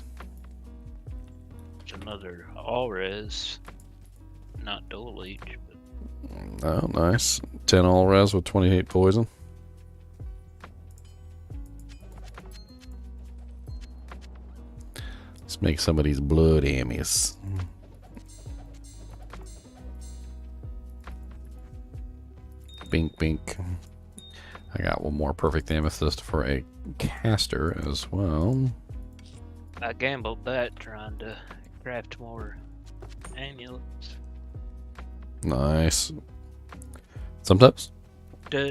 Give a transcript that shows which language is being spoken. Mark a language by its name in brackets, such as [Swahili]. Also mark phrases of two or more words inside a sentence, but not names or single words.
[English] It's another all res, not dual leech, but Oh, nice. 10 all res with 28 poison. Let's make some of these blood ammies. Bink, bink. I got one more perfect amethyst for a caster as well. I gambled that trying to craft more amulets. Nice. Sometimes Do,